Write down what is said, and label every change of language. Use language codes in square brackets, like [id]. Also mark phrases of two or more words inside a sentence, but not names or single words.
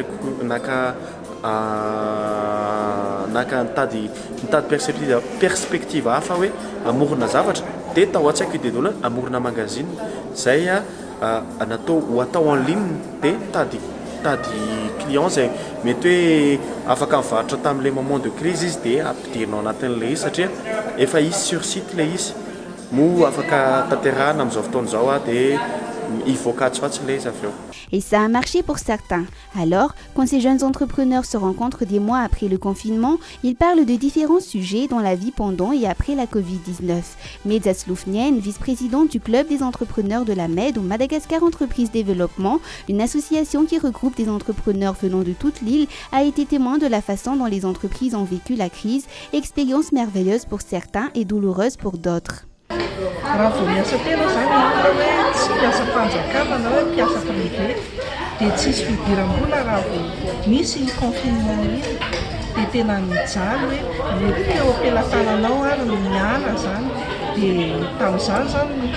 [mg] naka nitady perspective hafa hoe amorona zavatra dia tao an-tsaiko idedona amorona magazine zay natao ho atao [fr] en ligne [mg] dia tady client zay mety hoe afaka mivarotra tamin'ilay [fr] moment de crise [mg] izy dia ampidirinao anatin'ilay izy satria efa izy [fr] sur site [mg] ilay izy mo afaka tanterahana amin'izao fotoana izao dia ivoaka tsy [fr] les avions. Et ça a marché pour certains. Alors, quand ces jeunes entrepreneurs se rencontrent des mois après le confinement, ils parlent de différents sujets dans la vie pendant et après la Covid-19. Medza Sloufnien, vice-présidente du Club des entrepreneurs de la Med au Madagascar Entreprise Développement, une association qui regroupe des entrepreneurs venant de toute l'île, a été témoin de la façon dont les entreprises ont vécu la crise, expérience merveilleuse pour certains et douloureuse pour d'autres. [mg] Raha vao miasa tena zany hoe tsy miasa mpanjakana na hoe mpiasa privé dia tsisy fidiram-bola raha vao misy confinement iny dia tena mijaly hoe teo am-pelatananao ary no miala zany dia tamin'izany zany no